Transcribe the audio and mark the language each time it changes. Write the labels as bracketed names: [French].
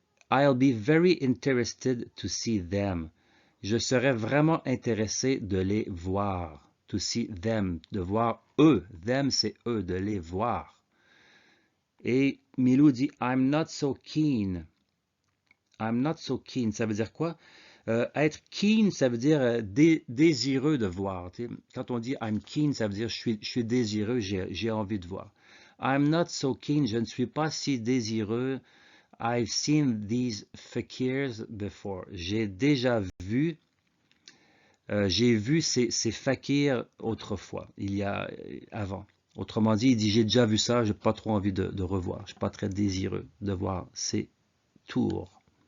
[English] I'll be very interested to see them. [French] Je serais vraiment intéressé de les voir. To see them, de voir eux. Them, c'est eux, de les voir. Et Milou dit, [English] I'm not so keen. [French] I'm not so keen. Ça veut dire quoi? Être keen, ça veut dire désireux de voir. Tu sais. Quand on dit [English] I'm keen, [French] ça veut dire je suis désireux, j'ai envie de voir. [English] I'm not so keen, [French] je ne suis pas si désireux. [English] I've seen these fakirs before. [French] J'ai déjà vu, j'ai vu ces fakirs autrefois, il y a avant. Autrement dit, il dit j'ai déjà vu ça, j'ai pas trop envie de revoir. Je suis pas très désireux de voir ces tours.